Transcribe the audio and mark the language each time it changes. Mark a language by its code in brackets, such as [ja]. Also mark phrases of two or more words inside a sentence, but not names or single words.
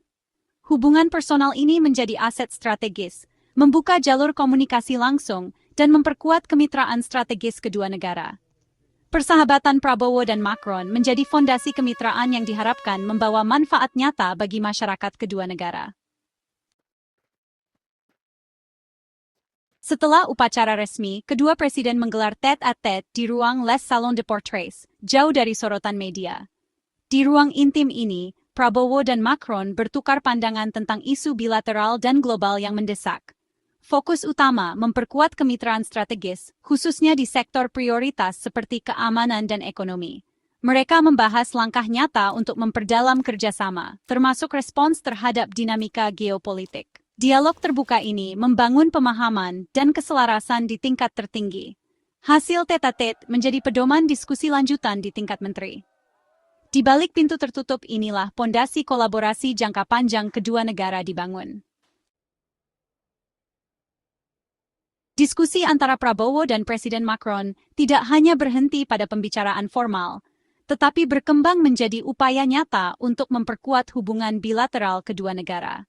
[id] Hubungan personal ini menjadi aset strategis, membuka jalur komunikasi langsung, dan memperkuat kemitraan strategis kedua negara. Persahabatan Prabowo dan Macron menjadi fondasi kemitraan yang diharapkan membawa manfaat nyata bagi masyarakat kedua negara. Setelah upacara resmi, kedua presiden menggelar tête-à-tête di ruang Les Salons de Portraits, jauh dari sorotan media. Di ruang intim ini, Prabowo dan Macron bertukar pandangan tentang isu bilateral dan global yang mendesak. Fokus utama memperkuat kemitraan strategis, khususnya di sektor prioritas seperti keamanan dan ekonomi. Mereka membahas langkah nyata untuk memperdalam kerjasama, termasuk respons terhadap dinamika geopolitik. Dialog terbuka ini membangun pemahaman dan keselarasan di tingkat tertinggi. Hasil tête-à-tête menjadi pedoman diskusi lanjutan di tingkat menteri. Di balik pintu tertutup inilah pondasi kolaborasi jangka panjang kedua negara dibangun. Diskusi antara Prabowo dan Presiden Macron tidak hanya berhenti pada pembicaraan formal, tetapi berkembang menjadi upaya nyata untuk memperkuat hubungan bilateral kedua negara.